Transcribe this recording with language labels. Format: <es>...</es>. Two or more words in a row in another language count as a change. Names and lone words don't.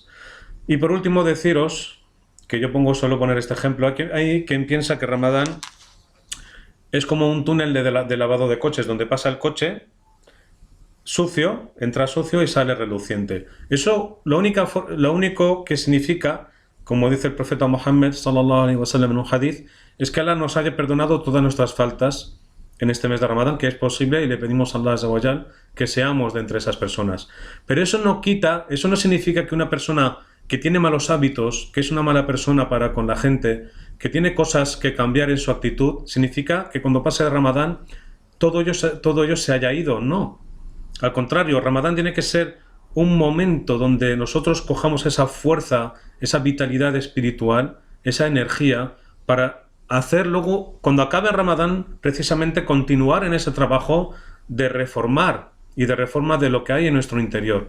<es>Y por último deciros, que yo solo poner este ejemplo, hay quien piensa que Ramadán es como un túnel de lavado de coches, donde pasa el coche sucio, entra sucio y sale reluciente. Eso lo único que significa, como dice el profeta Muhammad</es> <ar>صلى الله عليه وسلم</ar> <es>en un hadith, es que Allah nos haya perdonado todas nuestras faltas en este mes de Ramadán, que es posible, y le pedimos a Allah</es> <ar>عز وجل</ar> <es>que seamos de entre esas personas. Pero eso no significa que una persona que tiene malos hábitos, que es una mala persona para con la gente, que tiene cosas que cambiar en su actitud, significa que cuando pase el Ramadán todo ello se haya ido. No. Al contrario, Ramadán tiene que ser un momento donde nosotros cojamos esa fuerza, esa vitalidad espiritual, esa energía, para hacer luego, cuando acabe el Ramadán, precisamente continuar en ese trabajo de reformar y de reforma de lo que hay en nuestro interior.</es>